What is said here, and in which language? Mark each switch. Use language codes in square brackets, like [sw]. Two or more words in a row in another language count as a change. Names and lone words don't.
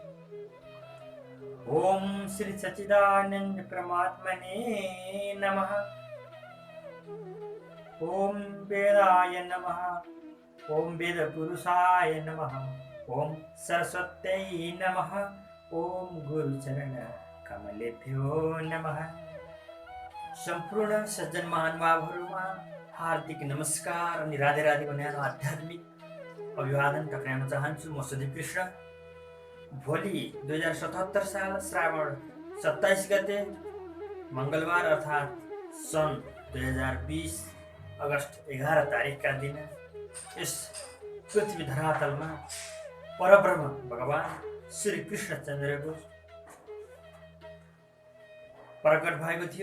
[sa] ओम श्री सच्चिदानंद परमात्मने नमः। ओम वेदाय नमः। ओम वेदपुरुषाय नमः। ओम सरस्वत्यै नमः। ओम गुरुचरण कमलेभ्यो नमः। [ne] सम्पूर्ण सज्जन महानुभावहरुमा हार्दिक नमस्कार अनि राधे राधे न्यानो आध्यात्मिक अभिवादन टक्राउन चाहन्छु। म सुदीप कृष्ण। भोलि 2077 साल श्रावण 27 गते मंगलबार अर्थात् सन् 2020 अगस्त 11 तारिकका दिन यस पृथ्वी धरातलमा परब्रह्म भगवान श्री कृष्णचन्द्रको प्रकट भएको थियो।